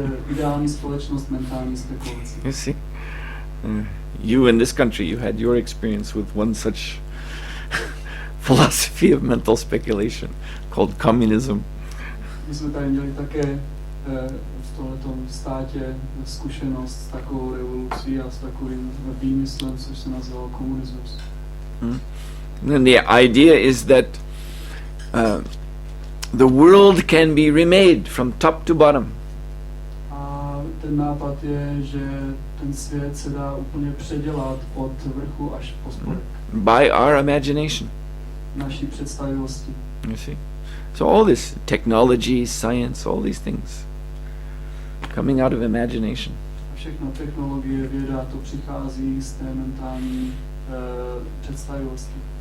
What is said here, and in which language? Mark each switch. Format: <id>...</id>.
<cs>Ideální společnost mentální spekulace.</cs> <en>You see? You in this country, you had your experience with one such philosophy of mental speculation called communism.</en> <cs>My jsme tady měli také v tomto státě zkušenost s takovou revolucí a s takovým výmyslem, což se nazývalo komunismus.</cs> <en>Then the idea is that the world can be remade from top to bottom.</en> <cs>A ten nápad je, že ten svět se dá úplně předělat od vrchu až po spodek.</cs> <en>By our imagination.</en> <cs>Naší představivosti.</cs> <en>You see? So all this technology, science, all these things coming out of imagination.</en> <cs>A všechno technologie, věda, to přichází z té mentální představivosti.</cs>